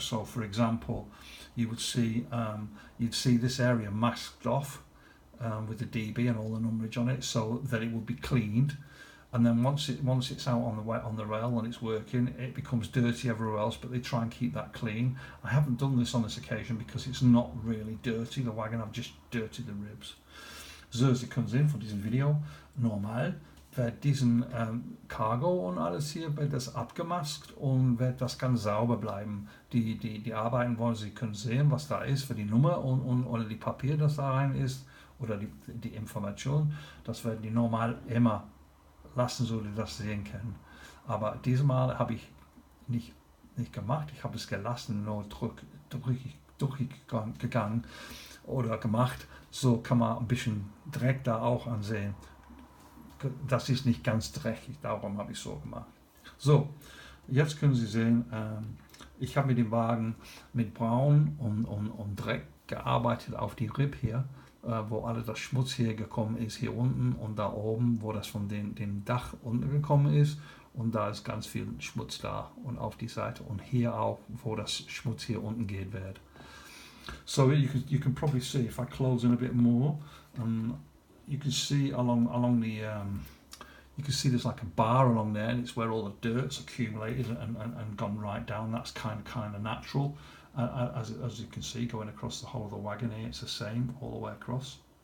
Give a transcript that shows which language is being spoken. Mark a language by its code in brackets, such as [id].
[en] So for example, you would see you'd see this area masked off with the DB and all the numberage on it, so that it would be cleaned. And then once it's out on the rail and it's working, it becomes dirty everywhere else, but they try and keep that clean. I haven't done this on this occasion because it's not really dirty, the wagon, I've just dirtied the ribs. [de] So, sie können sehen von diesem Video, normal wird diesen Cargo und alles hier, wird das abgemaskt und wird das ganz sauber bleiben. Die Arbeiten wollen, Sie können sehen, was da ist für die Nummer oder die Papier, das da rein ist, oder die Information, das werden die normal immer lassen, so die das sehen können. Aber diesmal habe ich nicht gemacht, ich habe es gelassen, nur durchgegangen oder gemacht. So kann man ein bisschen Dreck da auch ansehen. Das ist nicht ganz dreckig, darum habe ich so gemacht. So, jetzt können Sie sehen, ich habe mit dem Wagen mit Braun und Dreck gearbeitet auf die Rib hier, wo alle das Schmutz hier gekommen ist, hier unten und da oben, wo das von dem Dach unten gekommen ist, und da ist ganz viel Schmutz da und auf die Seite und hier auch, wo das Schmutz hier unten geht wird. [en] So you can probably see, if I close in a bit more, you can see along the you can see there's like a bar along there, and it's where all the dirt's accumulated and gone right down. That's kind of natural. As you can see, going across the whole of the wagon here, it's the same all the way across.